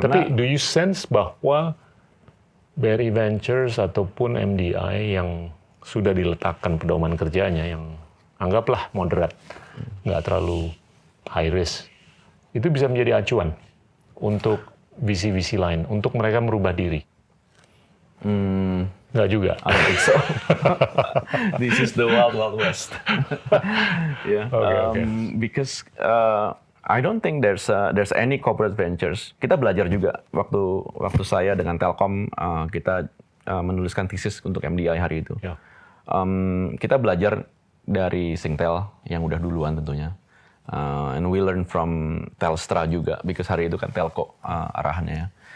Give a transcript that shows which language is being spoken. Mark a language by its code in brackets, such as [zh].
[id] Tapi [en] do you sense [id] bahwa BRI Ventures ataupun MDI yang sudah diletakkan pedoman kerjanya yang anggaplah moderat, nggak terlalu high risk, itu bisa menjadi acuan untuk VC-VC lain, untuk mereka merubah diri? Nggak juga. [en] I don't think so. This is the wild wild west. Yeah. Okay. Because I don't think there's any corporate ventures. [id] Kita belajar juga waktu saya dengan Telkom kita menuliskan thesis untuk MDI hari itu. Ya. Kita belajar dari Singtel yang udah duluan tentunya. [en] And we learn from Telstra [id] juga, [en] because [id] hari itu kan Telco arahannya ya.